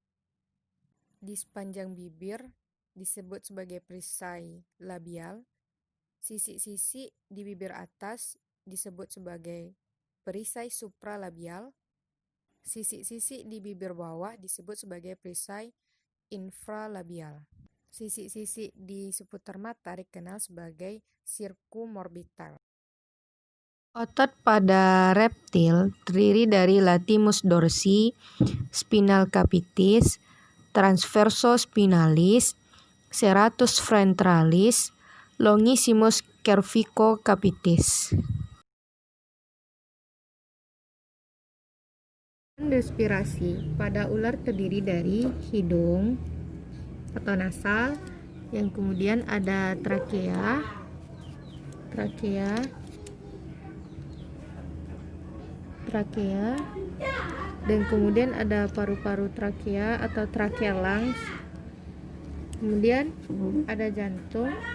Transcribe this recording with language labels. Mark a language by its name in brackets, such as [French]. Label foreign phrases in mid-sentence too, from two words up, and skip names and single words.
[Indonesian] Di sepanjang bibir disebut sebagai perisai labial, sisi-sisi di bibir atas disebut sebagai perisai supralabial, sisi-sisi di bibir bawah disebut sebagai perisai infralabial. Sisi-sisi di seputar mata dikenal sebagai circumorbital. Otot pada reptil terdiri dari latimus dorsi, spinal capitis, transversus spinalis, serratus ventralis, longissimus cervicocapitis. Respirasi pada ular terdiri dari hidung atau nasal, yang kemudian ada trakea, dan kemudian ada paru-paru trakea atau [English] trachea lungs, [Indonesian] kemudian ada jantung,